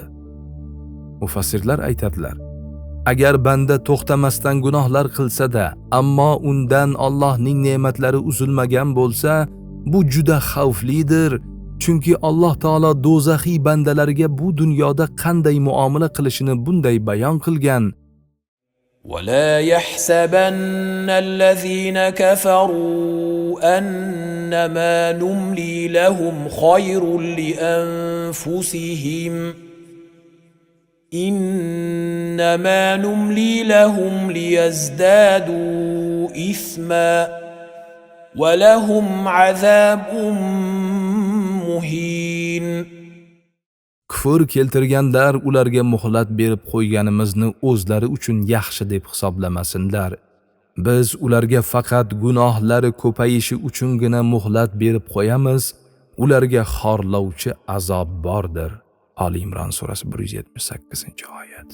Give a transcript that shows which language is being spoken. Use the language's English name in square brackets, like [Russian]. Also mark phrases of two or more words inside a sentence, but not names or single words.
[Uzbek] Mufassirlar aytadilar: agar banda to'xtamasdan gunohlar qilsa-da, ammo undan Allohning ne'matlari uzilmagan bo'lsa, bu juda xavflidir Chunki Alloh taolo do'zaxiy bandalarga bu dunyoda qanday muomala qilishini bunday bayon qilgan. [Arabic] ولا يحسبن الذين كفروا أنما نملي لهم خير لأنفسهم إنما نملي لهم ليزدادوا إثما ولهم عذاب مهين. [Uzbek] Kufr keltirganlar ularga muhlat berib qo'yganimizni o'zlari uchun yaxshi deb hisoblamasinlar. Biz ularga faqat gunohlari ko'payishi uchungina muhlat berib qo'yamiz. Ularga xorlovchi azob bordir. Ali Imron surasi 178-oyat.